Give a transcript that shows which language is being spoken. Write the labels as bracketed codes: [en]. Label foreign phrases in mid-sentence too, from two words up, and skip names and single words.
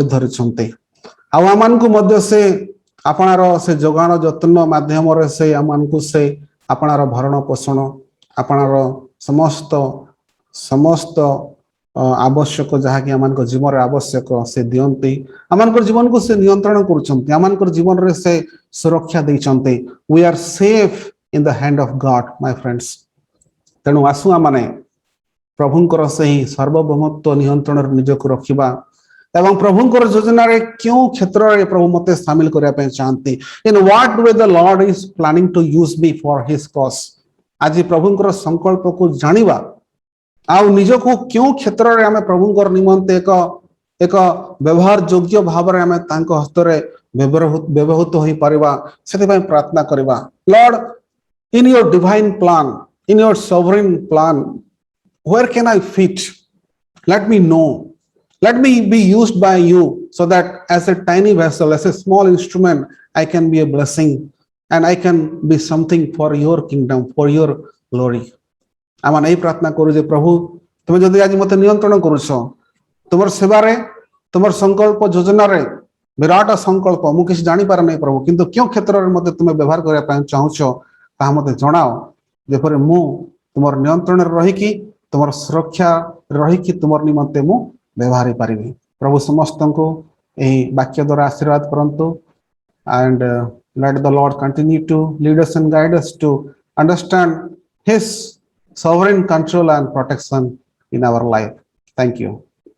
[or] ଧରିଛନ୍ତି ଆ ଆମମାନଙ୍କୁ ମଧ୍ୟ ସେ ଆପଣାର ସେ ଜଗାଣ ଯତ୍ନ ମାଧ୍ୟମ ରେ ସେ ଆମମାନଙ୍କୁ ସେ ଆପଣାର ଭରଣ ପୋଷଣ ଆପଣାର ସମସ୍ତ ସମସ୍ତ ଆବଶ୍ୟକ ଯାହା କି ଆମମାନଙ୍କ ଜୀବନ ରେ ଆବଶ୍ୟକ ସେ ଦିଅନ୍ତି ଆମମାନଙ୍କ ଜୀବନ କୁ ସେ ନିୟନ୍ତ୍ରଣ କରୁଛନ୍ତି ଆମମାନଙ୍କ ଜୀବନ ରେ ସେ ସୁରକ୍ଷା ଦେଉଛନ୍ତି [en] we are safe in the hand of God my friends [or] ତେଣୁ ଆସ ଆମେମାନେ ପ୍ରଭୁଙ୍କର ସେହି ସାର୍ବଭୌମତ୍ୱ ନିୟନ୍ତ୍ରଣ ନିଜକୁ ରଖିବା ଏବଂ ପ୍ରଭୁଙ୍କର ଯୋଜନାରେ କେଉଁ କ୍ଷେତ୍ରରେ ପ୍ରଭୁ ମୋତେ ସାମିଲ କରିବା ପାଇଁ ଚାହାନ୍ତି, [en] in what way the Lord is planning to use me for His cause. [or] ଆଜି ପ୍ରଭୁଙ୍କର ସଂକଳ୍ପକୁ ଜାଣିବା ଆଉ ନିଜକୁ କେଉଁ କ୍ଷେତ୍ରରେ ଆମେ ପ୍ରଭୁଙ୍କର ନିମନ୍ତେ ଏକ ବ୍ୟବହାର ଯୋଗ୍ୟ ଭାବରେ ଆମେ ତାଙ୍କ ହସ୍ତରେ ବ୍ୟବହୃତ ହୋଇପାରିବା, ସେଥିପାଇଁ ପ୍ରାର୍ଥନା କରିବା। [en] ଲର୍ଡ, in your divine plan, in your sovereign plan, where can I fit? Let me know. Let me be used by you so that as a tiny vessel, as a small instrument, I can be a blessing and I can be something for your kingdom, for your glory. [or] ଆମେ ଏଇ ପ୍ରାର୍ଥନା କରୁ ଯେ ପ୍ରଭୁ, ତୁମେ ଯଦି ଆଜି ମୋତେ ନିୟନ୍ତ୍ରଣ କରୁଛ, ତୁମର ସେବାରେ, ତୁମର ସଂକଳ୍ପ ଯୋଜନାରେ ବିରାଟ ସଂକଳ୍ପ, ମୁଁ କିଛି ଜାଣିପାରେ ନାହିଁ ପ୍ରଭୁ, କିନ୍ତୁ କେଉଁ କ୍ଷେତ୍ରରେ ମୋତେ ତୁମେ ବ୍ୟବହାର କରିବା ପାଇଁ ଚାହୁଁଛ ତାହା ମୋତେ ଜଣାଅ, ଯେପରି ମୁଁ ତୁମର ନିୟନ୍ତ୍ରଣରେ ରହିକି, ତୁମର ସୁରକ୍ଷା ରହିକି ତୁମର ନିମନ୍ତେ ମୁଁ ବ୍ୟବହାର ହେଇପାରିବି। ପ୍ରଭୁ ସମସ୍ତଙ୍କୁ ଏହି ବାକ୍ୟ ଦ୍ୱାରା ଆଶୀର୍ବାଦ କରନ୍ତୁ। [en] And let the Lord continue to lead us and guide us to understand His sovereign control and protection in our life. Thank you.